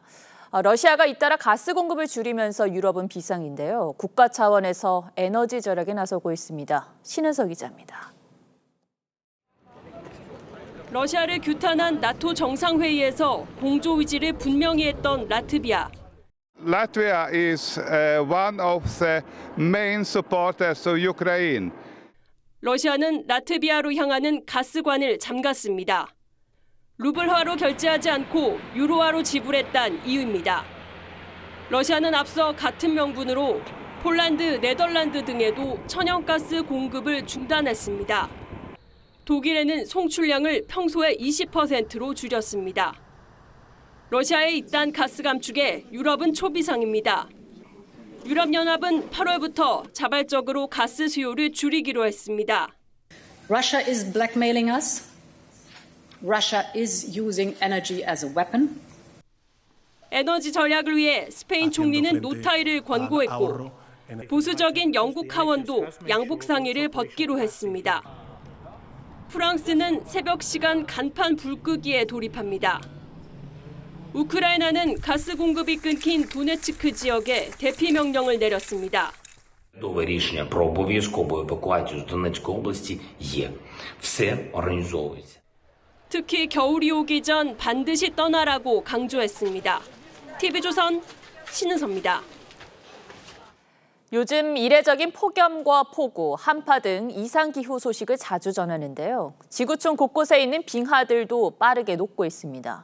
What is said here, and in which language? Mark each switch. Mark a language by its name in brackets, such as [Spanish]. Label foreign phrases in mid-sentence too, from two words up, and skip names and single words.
[Korean] 러시아가 잇따라 가스 공급을 줄이면서 유럽은 비상인데요. 국가 차원에서 에너지 절약에 나서고 있습니다. 신은석 기자입니다. 러시아를 규탄한 나토 정상회의에서 공조 의지를 분명히 했던 라트비아. [English] Latvia is one of the main supporters of Ukraine. [Korean] 러시아는 라트비아로 향하는 가스관을 잠갔습니다. 루블화로 결제하지 않고 유로화로 지불했다는 이유입니다. 러시아는 앞서 같은 명분으로 폴란드, 네덜란드 등에도 천연가스 공급을 중단했습니다. 독일에는 송출량을 평소의 20%로 줄였습니다. 러시아의 이딴 가스 감축에 유럽은 초비상입니다. 유럽연합은 8월부터 자발적으로 가스 수요를 줄이기로 했습니다. [English] Russia is blackmailing us. Russia is using energy as a weapon. [Korean] 에너지 전략을 위해 스페인 총리는 노타일을 권고했고 보수적인 영국 하원도 양복 상의를 벗기로 했습니다. 프랑스는 새벽 시간 간판 불 끄기에 돌입합니다. 우크라이나는 가스 공급이 끊긴 도네츠크 지역에 대피 명령을 내렸습니다. [Ukrainian] Готове рішення про обов'язкову евакуацію з Донецької області є. Все організовується. [Korean] 특히 겨울이 오기 전 반드시 떠나라고 강조했습니다. TV조선 신은서입니다. 요즘 이례적인 폭염과 폭우, 한파 등 이상기후 소식을 자주 전하는데요. 지구촌 곳곳에 있는 빙하들도 빠르게 녹고 있습니다.